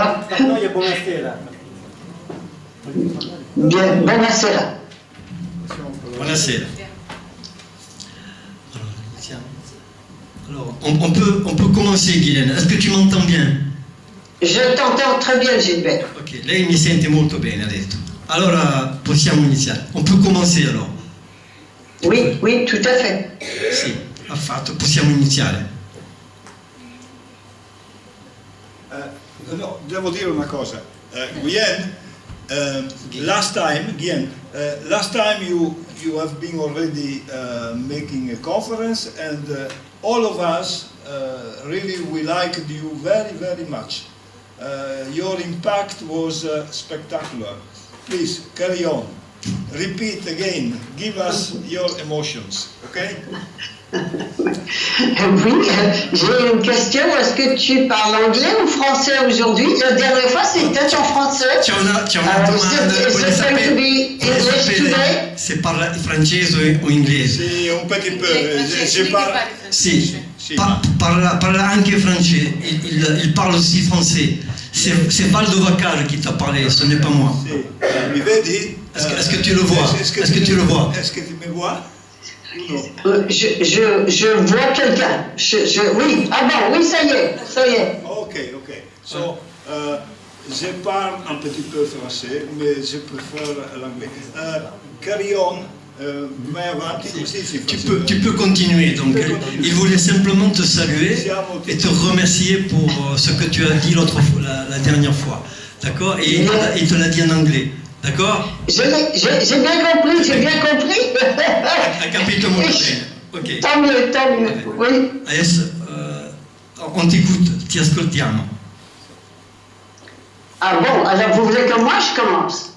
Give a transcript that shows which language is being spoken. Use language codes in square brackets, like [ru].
[fr] Maintenant il y a [it] buonasera. [fr] Bien, buonasera. [it] Buonasera. [fr] Alors, [it] iniziamo. [fr] Alors, on peut commencer, Guylaine. Est-ce que tu m'entends bien? Je t'entends très bien, Gilbert. [it] Ok, lei mi sente molto bene, ha detto. Allora possiamo iniziare. [fr] On peut commencer alors? Oui, oui, tout à fait. [it] Sì, affatto, possiamo iniziare. No, devo dire una cosa. [en] Guylaine, last time you have been already making a conference, and all of us really we liked you very, very much. Your impact was spectacular. Please carry on. Repeat again. Give us your emotions, okay? [fr] Oui, j'ai une question. Est-ce que tu parles anglais ou français aujourd'hui? La dernière fois, c'était en français. [it] C'è una domanda, voglio sapere se parla francese o inglese. [fr] Sì, un petit peu. Je parle. [it] Sì, parla anche francese, [fr] il parle aussi français. C'est Valdo Vaccal qui t'a parlé, ce n'est pas moi. [it] Sì. Mi vedi? [fr] Est-ce que tu le vois? Est-ce que tu le vois? Est-ce que tu me vois? Non. Je vois quelqu'un. Oui, ah bon, oui, ça y est. Ok. So, je parle un petit peu français, mais je préfère l'anglais. [en] Carry on. [it] Vai avanti così si fa. [fr] Tu peux continuer. Donc, il voulait simplement te saluer et te remercier pour ce que tu as dit la dernière fois. D'accord? Et il te l'a dit en anglais. D'accord? J'ai bien compris. [it] Ha capito molto bene. Ok. [fr] Tant mieux, oui. [it] Adesso [fr] on t'écoute, [it] ti ascoltiamo. [fr] Ah bon, alors vous voulez que moi je commence?